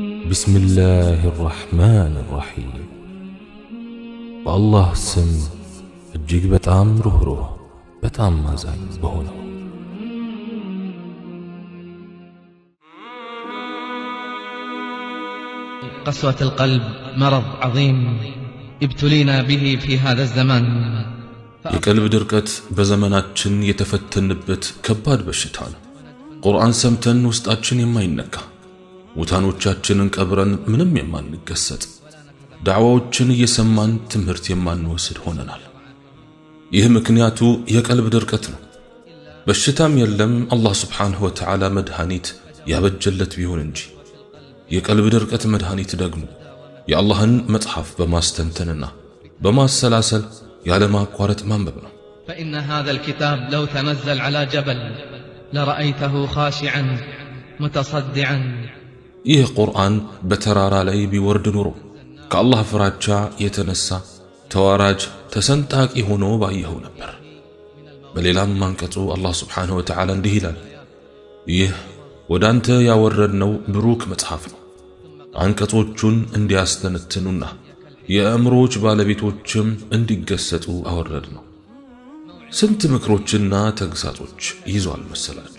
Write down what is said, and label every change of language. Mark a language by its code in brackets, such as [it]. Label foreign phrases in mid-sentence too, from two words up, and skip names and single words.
[ar] بسم الله الرحمن الرحيم بالله سم [am] እጅግ በጣም ሩህሩህ በጣም አዛኝ በሆነው [ar] قسوة القلب مرض عظيم ابتلينا به في هذا الزمان [am] የቀልብ ድርቀት በዘመናችን የተፈተንበት ከባድ በሽታ ነው። ቁርአን ሰምተን ውስጣችን የማይነካ ሙታኖቻችንን ቀብረን ምንም የማንገሰጥ ዳዕዋዎችን እየሰማን ትምህርት የማንወስድ ሆነናል። ይህ ምክንያቱ የቀልብ ድርቀት ነው። በሽታም የለም አላህ [ar] سبحانه وتعالى [am] መድኃኒት ያበጀለት ቢሆን እንጂ የቀልብ ድርቀት መድኃኒት ደግሞ የአላህን መጽሐፍ በማስተንተንና በማሰላሰል ያለ ማቋረጥ ማንበብ ነው። [ar] فإن هذا الكتاب لو تنزل على جبل لرأيته خاشعا متصدعا [am] ይህ ቁርአን በተራራ ላይ ቢወርድ ኑሮ ከአላህ ፍራቻ የተነሳ ተዋራጅ ተሰንጣቂ ሆኖ ባየው ነበር። በሌላም አንቀጹ አላህ [ar] سبحانه وتعالى [am] እንዲህ ይላል፣ ይህ ወዳንተ ያወረድነው ብሩክ መጽሐፍ ነው አንቀጾቹን እንዲያስተነትኑና የአእምሮች ባለቤቶችም እንዲገሰጡ አወረድ ነው። ስንት ምክሮችና ተግሳጾች ይዟል መሰላችሁ?